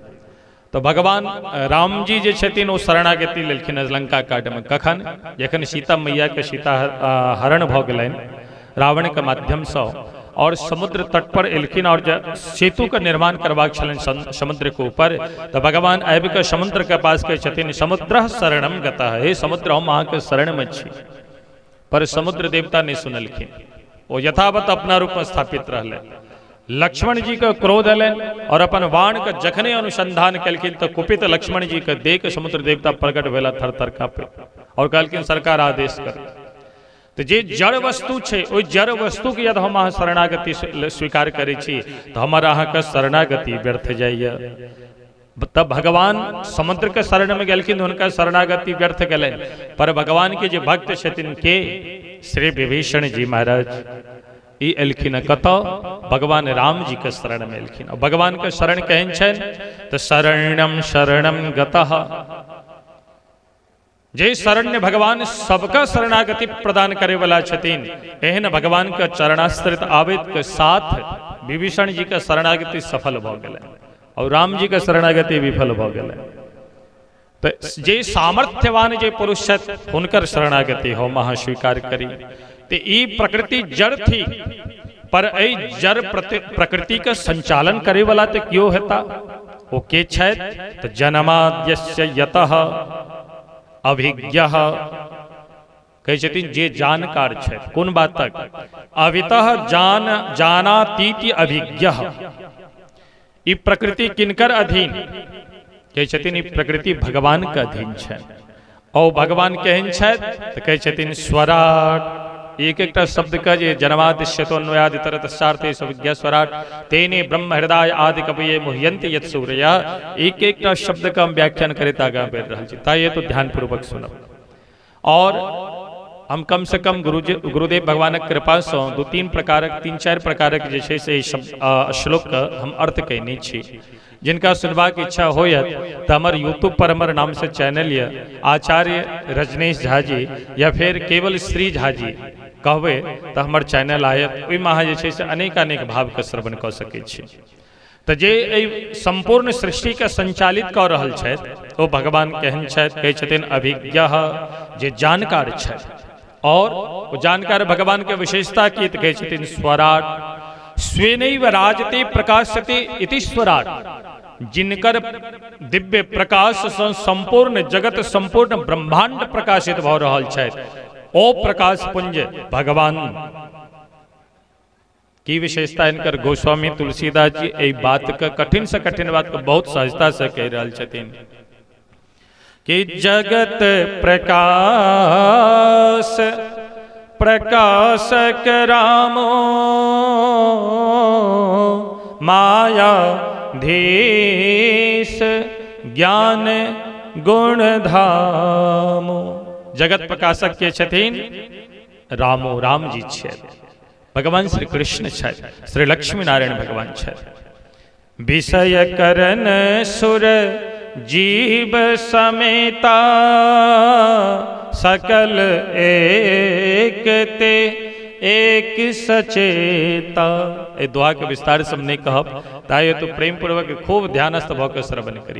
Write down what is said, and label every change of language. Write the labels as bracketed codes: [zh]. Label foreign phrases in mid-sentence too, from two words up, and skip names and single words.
[mai] तो भगवान राम जी जे छथिन ओ शरणागति लेलखिन लंका कांड में। कखन? जखन सीता मैया के सीता हरण भ गेलनि रावण के माध्यम से, और समुद्र तट पर एलखिन और सेतु का निर्माण करबाक छलनि समुद्र के ऊपर। तो भगवान आबि के समुद्र के पास कहै छथिन [sa] समुद्र शरणम गतः, [mai] हे समुद्र हम अहाँ के शरण में छी। पर समुद्र देवता नहीं सुनलखिन, वो यथावत अपना रूप में स्थापित रहले। लक्ष्मण जी का क्रोध एलन और अपन बाण के जखने अनुसंधान कलखिन तो कुपित लक्ष्मण जी के देख समुद्र देवता प्रकट भेला थर थर कांपे और कहलखिन सरकार आदेश कर। तो जे जड़ वस्तु है ओहि जड़ वस्तु के यदि हम अहाँ शरणागति स्वीकार करै छी तो हमारा अहाँ के शरणागति व्यर्थ जाइए। तब भगवान समुद्र के शरण में गेलखिन, उनका शरणागति व्यर्थ गेलै। पर भगवान के जे भक्त छथिन के श्री विभीषण जी महाराज ई एलखिन कतऽ, भगवान राम जी के शरण में एलखिन। और भगवान के शरण केहन छनि तो [sa] शरणम शरणम गतः, [mai] जे शरण्य भगवान सबका शरणागति प्रदान करे वाला छथिन, एहन भगवान के चरणाश्रित आवेद के साथ विभीषण जी के शरणागति सफल भ गेलै और राम जी के शरणागति विफल भ गेलै। तो जे सामर्थ्यवान जे पुरुष छथि हुनकर शरणागति हम अहाँ स्वीकार करी। तो ई प्रकृति जड़ थी, पर एहि जड़ प्रकृति के संचालन करे वाला तो क्यों हेता, वो के छथि तो [sa] जन्माद्यस्य यतः अभिज्ञः, [mai] कहै छथिन जे जानकार छथि। कोन बातक, [sa] अवितः जानातीति अभिज्ञः। [mai] ई प्रकृति किनकर अधीन, कहै छथिन ई प्रकृति भगवान के अधीन छै। और भगवान केहन छथि तो कहै छथिन स्वराट। एक एकटा शब्द का जे [sa] जन्मादिश्यतोन्वयादि तरतश्चार्थे सविज्ञा स्वराट तेने ब्रह्म हृदय आदि कवये मुह्यन्ति यत् सूर्या। [mai] एक एकटा शब्द का हम व्याख्यान करैत आगाँ बढ़ि रहल छी, ता ये तो ध्यान पूर्वक सुनब। और हम कम से कम गुरुदेव भगवानक कृपा से तीन चार प्रकारक जे छै से श्लोक का हम अर्थ कहने छी। जिनका सुनबाक इच्छा होयत तो हमार यूट्यूब पर हमारे नाम से चैनल ये आचार्य रजनीश झा जी या फिर केवल श्री झा जी कहबे तो हमार चैनल आयत, ओहिमे अहाँ जे छै से अनेक अनेक भाव के श्रवण कऽ सकै छी। तो जे संपूर्ण सृष्टि के संचालित कऽ रहल छथि ओ भगवान केहन छथि, कहै छथिन अभिज्ञः, जे जानकार छथि। और वो जानकार भगवान के विशेषता की तो कहै छथिन स्वराट। [sa] स्वेनैव राजते प्रकाशते इति स्वराट, [mai] जिनकर दिव्य प्रकाश से संपूर्ण जगत संपूर्ण ब्रह्मांड प्रकाशित भ रहल छथि, ओ प्रकाश पुंज भगवान की विशेषता इनकर गोस्वामी तुलसीदास जी एहि बात का कठिन से कठिन बात को बहुत सहजता से कह रहल छथिन कि [awa] जगत प्रकाश प्रकाशक रामो माया धीश ज्ञान गुण धामो। [mai] जगत प्रकाशक के छथिन रामो, राम जी छथि, भगवान श्री कृष्ण छथि, श्री लक्ष्मी नारायण भगवान छथि। [awa] विषय करन सुर जीव समेता सकल एक ते एक सचेता। [mai] ए दुआ के विस्तार से हम नहीं कहब, ताए तो प्रेम पूर्वक खूब ध्यानस्थ भ के श्रवण करी।